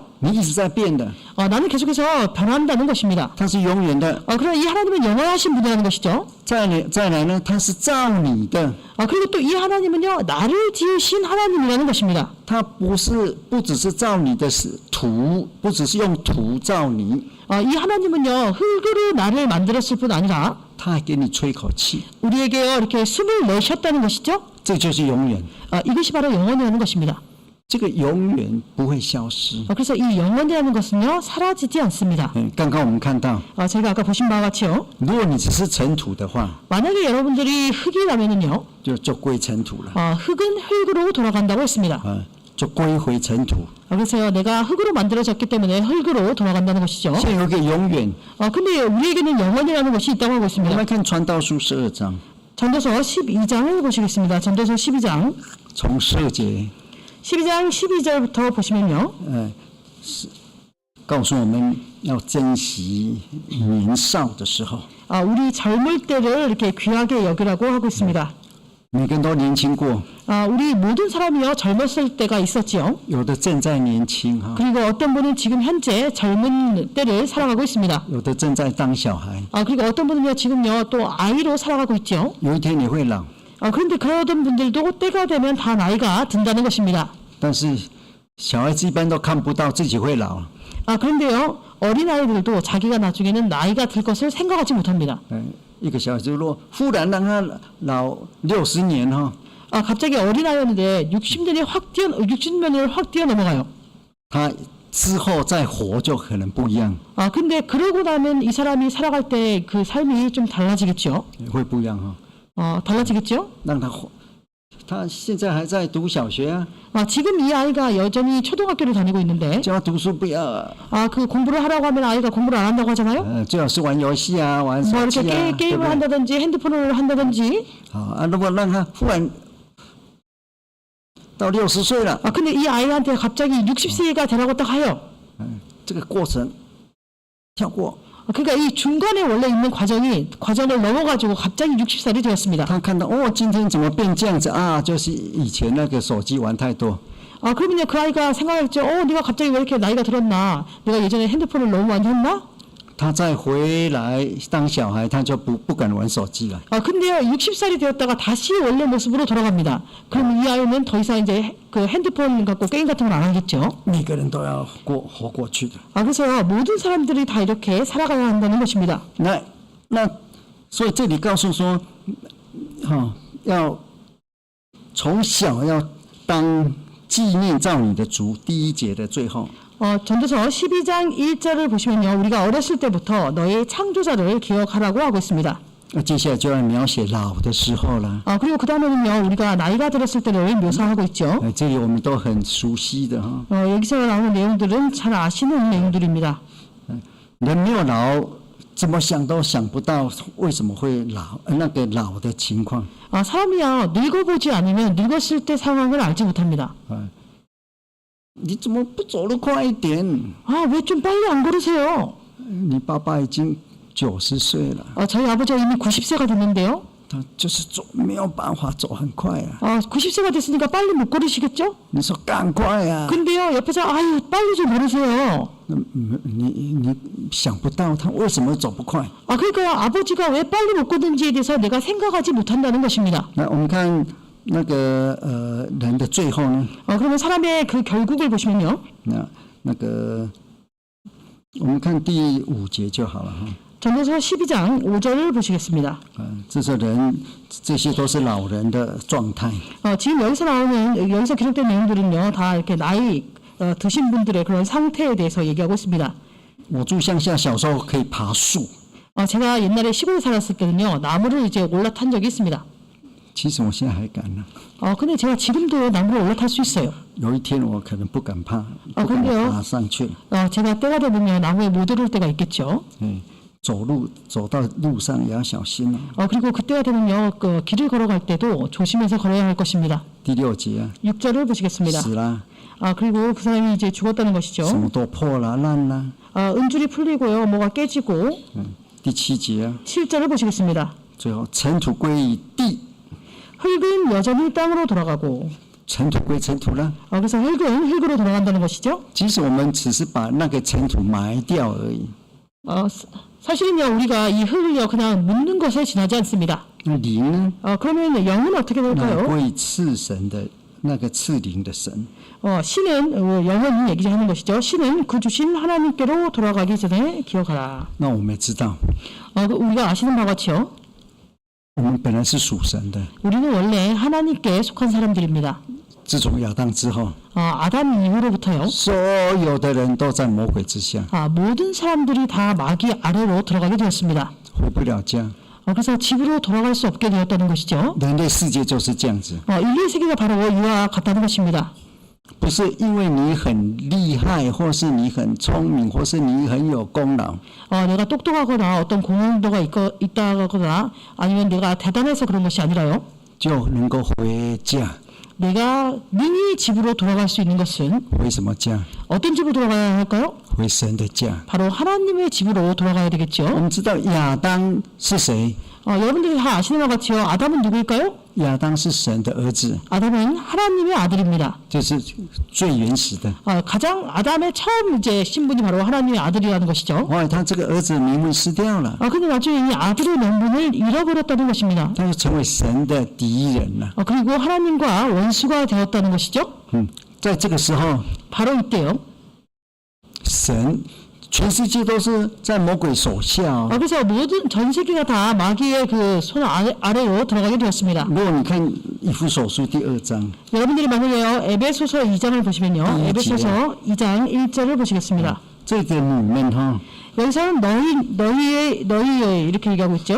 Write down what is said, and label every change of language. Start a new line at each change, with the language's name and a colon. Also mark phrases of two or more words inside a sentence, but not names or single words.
Chinese: 你一直在变的，
Korean: 나는 계속해서 변한다는 것입니다.
Chinese: 他是永远的。
Korean: 그러나 이 하나님은 영원하신 분이라는 것이죠.
Chinese: 再来呢，他是造你的，
Korean: 그리고 또 이 하나님은요, 나를 지으신 하나님이라는 것입니다.
Chinese: 他不只是造你的土，不只是用土造你，
Korean: 이 하나님은요, 흙으로 나를 만들었을 뿐 아니라
Chinese: 他还给你吹口气，
Korean: 우리에게요, 이렇게 숨을 내셨다는 것이죠.
Chinese: 这就是永远。
Korean: 이것이 바로 영원이라는 것입니다.
Chinese: 这个永远不会消失。
Korean: 그래서 이 영원이라는 것은요, 사라지지 않습니다.
Chinese: 刚刚我们看到，
Korean: 제가 아까 보신 바와 같이요.
Chinese: 如果你只是尘土的话，
Korean: 만약에 여러분들이 흙이라면은요,
Chinese: 就归尘土了，
Korean: 흙은 흙으로 돌아간다고 했습니다.
Chinese: 就归回尘土。
Korean: 그래서 내가 흙으로 만들어졌기 때문에 흙으로 돌아간다는 것이죠.
Chinese: 现在有一个永远。
Korean: 근데 우리에게는 영원이라는 것이 있다고 하고
Chinese: 我们
Korean: 있습니다.
Chinese: 来看传道书12章，
Korean: 전도서 12장을 보시겠습니다. 전도서 12장.
Chinese: 从12节，
Korean: 12장 12절부터 보시면요.
Chinese: 告诉我们要珍惜年少的时候。
Korean: 우리 젊을 때를 이렇게 귀하게 여기라고 하고 있습니다.
Chinese: 每个人都年轻过，
Korean: 우리 모든 사람이요, 젊었을 때가 있었지요.
Chinese: 有的正在年轻哈，
Korean: 그리고 어떤 분은 지금 현재 젊은 때를 살아가고 있습니다.
Chinese: 有的正在当小孩，
Korean: 그리고 어떤 분은요, 지금요, 또 아이로 살아가고 있죠.
Chinese: 有一天你会老。
Korean: 그런데 그러던 분들도 때가 되면 다 나이가 든다는 것입니다.
Chinese: 但是小孩子一般都看不到自己会老。
Korean: 그런데요, 어린아이들도 자기가 나중에는 나이가 들 것을 생각하지 못합니다.
Chinese: 一个小孩子如果忽然让他老60年哈，
Korean: 갑자기 어린아이였는데 60년을 확 뛰어넘어가요.
Chinese: 他之后再活就可能不一样，
Korean: 근데 그러고 나면 이 사람이 살아갈 때 그 삶이 좀 달라지겠죠.
Chinese: 会不一样哈、
Korean: 달라지겠죠.
Chinese: 让他活，他现在还在读小学啊，
Korean: 지금 이 아이가 여전히 초등학교를 다니고 있는데
Chinese: 叫他读书不要，
Korean: 그 공부를 하라고 하면 아이가 공부를 안 한다고 하잖아요.
Chinese: 最好是玩游戏啊，玩
Korean: 뭐
Chinese: 手
Korean: 이렇게
Chinese: 机啊，对
Korean: 게임을
Chinese: 不对？
Korean: 한다든지 핸드폰을 한다든지.
Chinese: 如果让他忽然到60岁了，
Korean: 근데 이 아이한테 갑자기 60세가 되라고 딱 해요.
Chinese: 这个过程跳过，
Korean: 그러니까 이 중간에 원래 있는 과정을 넘어가지고 갑자기 60살이 되었습니다.
Chinese: 他看到今天怎么变这样子啊？就是以前那个手机玩太多，
Korean: 그러면 그 아이가 생각했죠. 네가 갑자기 왜 이렇게 나이가 들었나? 내가 예전에 핸드폰을 너무 많이 했나?
Chinese: 他再回来当小孩，他就不敢玩手机了。
Korean: 근데요, 60살이 되었다가 다시 원래 모습으로 돌아갑니다. 그럼 이 아이는 더 이상 이제 그 핸드폰 갖고 게임 같은 걸 안 하겠죠.
Chinese: 每个人都要活过去的。
Korean: 그래서 모든 사람들이 다 이렇게 살아가야 한다는 것입니다.
Chinese: 所以这里告诉说，要从小要当纪念造你的主，第一节的最后。
Korean: 전도서 12장 1절을 보시면요, 우리가 어렸을 때부터 너의 창조자를 기억하라고 하고 있습니다.
Chinese: 接下来就要描写老的时候了。
Korean: 그리고 그 다음에는요, 우리가 나이가 들었을 때를 묘사하고 있죠.
Chinese: 这里我们都很熟悉的哈。
Korean: 여기서 나오는 내용들은 잘 아시는 내용들입니다.
Chinese: 人没有老，怎么想都想不到为什么会老，那个老的情况。
Korean: 사람이요, 늙어보지 않으면 늙었을 때 상황을 알지 못합니다.
Chinese: 你怎么不走得快一点？
Korean: 왜 좀 빨리 안 걸으세요?
Chinese: 你爸爸已经90岁了，
Korean: 저희 아버지가 이미 90세가 됐는데요.
Chinese: 他就是没有办法走很快啊。
Korean: 90세가 됐으니까 빨리 못 걸으시겠죠?
Chinese: 你说赶快呀、
Korean: 근데요, 옆에서 빨리 좀 걸으세요.
Chinese: 你想不到他为什么走不快？
Korean: 그러니까 아버지가 왜 빨리 못 걷는지에 대해서 내가 생각하지 못한다는 것입니다.
Chinese: 那我们看那个人的最后呢？
Korean: 그러면 사람의 그 결국을 보시면요.
Chinese: 那个我们看第5节就好了哈。
Korean: 전도서 12장 5절을 보시겠습니다.
Chinese: 这些人，这些都是老人的状态。
Korean: 지금 여기서 기록된 내용들은요, 다 이렇게 나이 드신 분들의 그런 상태에 대해서 얘기하고 있습니다.
Chinese: 我住乡下，小时候可以爬树。
Korean: 제가 옛날에 시골에 살았을 때는요, 나무를 이제 올라탄 적이 있습니다.
Chinese: 其实我现在还敢呢。
Korean: 근데 제가 지금도 나무를 올라탈 수 있어요.
Chinese: 有一天我可能不敢爬，
Korean: 아,
Chinese: 不敢
Korean: 근데요
Chinese: 爬上去。
Korean: 제가 때가 되면 나무에 못 오를 때가 있겠죠.
Chinese: 走到路上也要小心哦。
Korean: 그리고 그때가 되면요, 그 길을 걸어갈 때도 조심해서 걸어야 할 것입니다.
Chinese: 第6节啊，
Korean: 6절을 보시겠습니다.
Chinese: 死啦，
Korean: 그리고 그 사람이 이제 죽었다는
Chinese: 什
Korean: 것이죠.
Chinese: 么都破了烂了。
Korean: 은줄이 풀리고요, 뭐가 깨지고.
Chinese: 第7节啊，
Korean: 7절을 보시겠습니다.
Chinese: 最后尘土归于地，
Korean: 흙은 여전히 땅으로 돌아가고.
Chinese: 尘土归尘土了。
Korean: 그래서 흙은 흙으로 돌아간다는 것이죠.
Chinese: 其实我们只是把那个尘土埋掉而已。
Korean: 사실은요, 우리가 이 흙을요, 그냥 묻는 것에 지나지 않습니다.
Chinese: 那灵呢？
Korean: 그러면 영은 어떻게
Chinese: 那
Korean: 될까요?
Chinese: 归赐神的那个赐灵的神。
Korean: 신은 영은 얘기하는 것이죠. 신은 그 주신 하나님께로 돌아가기 전에 기억하라.
Chinese: 那我们也知道，
Korean: 우리가 아시는 바와 같이요.
Chinese: 我们本来是属神的，
Korean: 우리는 원래 하나님께 속한 사람들입니다.
Chinese: 自从亚当之后，
Korean: 아담 이후로부터요.
Chinese: 所有的人都在魔鬼之下，
Korean: 모든 사람들이 다 마귀 아래로 들어가게 되었습니다.
Chinese: 回不了家。
Korean: 그래서 집으로 돌아갈 수 없게 되었다는 것이죠.
Chinese: 人类世界就是这样子，
Korean: 인류의 세계가 바로 이와 같다는 것입니다.
Chinese: 不是因为你很厉害，或是你很聪明，或是你很有功劳，
Korean: 내가 똑똑하거나 어떤 공헌도가 있다거나 아니면 내가 대단해서 그런 것이 아니라요.
Chinese: 就能够回家。
Korean: 내가 능히 집으로 돌아갈 수 있는 것은
Chinese: 回什么家？
Korean: 어떤 집으로 돌아가야 할까요?
Chinese: 回神的家。
Korean: 바로 하나님의 집으로 돌아가야
Chinese: 我
Korean: 되겠죠.
Chinese: 们知道亚当是谁？
Korean: 여러분들이 다 아시는 것 같이요. 아담은 누구일까요?
Chinese: 亚当是神的儿子，
Korean: 아담은 하나님의 아들입니다.
Chinese: 就是最原始的。
Korean: 가장 아담의 처음 이제 신분이 바로 하나님의 아들이라는 것이죠.
Chinese: 后来他这个儿子名分失掉了，
Korean: 근데 나중에 이 아들의 명분을 잃어버렸다는 것입니다.
Chinese: 他就成为神的敌人了。
Korean: 그리고 하나님과 원수가 되었다는 것이죠.
Chinese: 在这个时候，
Korean: 바로 이때요.
Chinese: 神全世界都是在魔鬼手下哦。
Korean: 그래서 모든 전 세계가 다 마귀의 그 손 아래로 들어가게 되었습니다.
Chinese: 如果你看以弗所书第2章
Korean: 여러분들이 만약에요 에베소서 2장을 보시면요 네, 에베소서 2장 1절을 보시겠습니다.
Chinese: 这个里面哈，
Korean: 여기서는 너희의 이렇게 얘기하고 있죠.